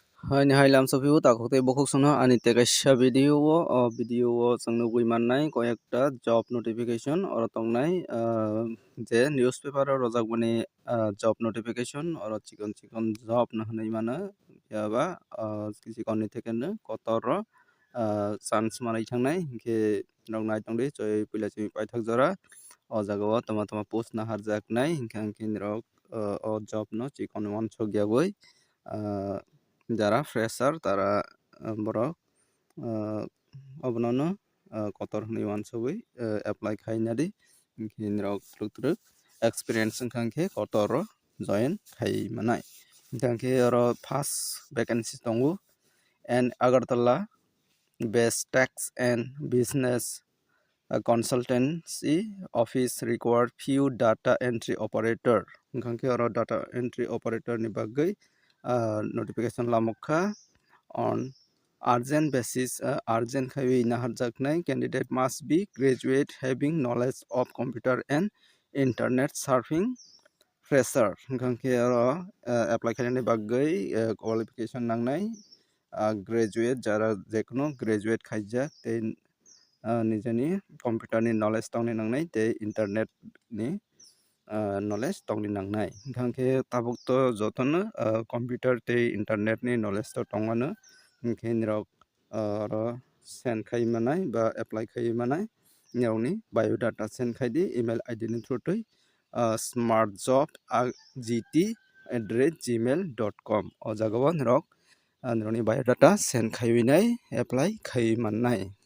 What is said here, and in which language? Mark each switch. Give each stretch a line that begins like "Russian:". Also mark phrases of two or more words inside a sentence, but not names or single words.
Kok Borok: Hai ni hai lam safiu takokte bokok sono ani tekaisa video o changno gui mannai koyekta
English: job notification
Kok Borok: oro tongnai je newspaper o rojakbani
English: job notification
Kok Borok: oro chikon chikon job no hinui mano yaba chikon ni theke no kotor ro chance manui thangnai hingke nog nai tongdi choi puila chimi paithak jora o jaga o toma toma post na harjaknai hingke hingke rok o job no chikon uansukjagui
Bangla: যারা fresher তারা
Kok Borok: borok obono kotor hinui uansugui apply khainadi hingke rok truk truk experience wngkha khe kotor ro
English: join
Kok Borok: khai manai hingke oro
English: first vacancy tongo and Agartala based tax and business consultancy office required few data entry operator
Kok Borok: hingke oro
English: data entry operator
Kok Borok: ni bagui
English: notification lamokha on urgent basis urgent
Kok Borok: khawi naharjaknai
English: candidate must be graduate having knowledge of computer and internet surfing fresher hingke
Kok Borok: oro apply khainani bagui qualification nangnai graduate jara jekono graduate khaijak tei nijani computer ni knowledge tongni nangnai tei internet ni knowledge tongni nangnai hingke tabuk to jotono computer tei internet ni knowledge to tongmano hingke nirok oro send khai manai ba apply khai manai nirokni
English: biodata send
Kok Borok: khaidi
English: email id
Kok Borok: ni through tui smartjob@gmail.com o jagao nirok nirokni
English: biodata send
Kok Borok: khaiwinai apply khai mannai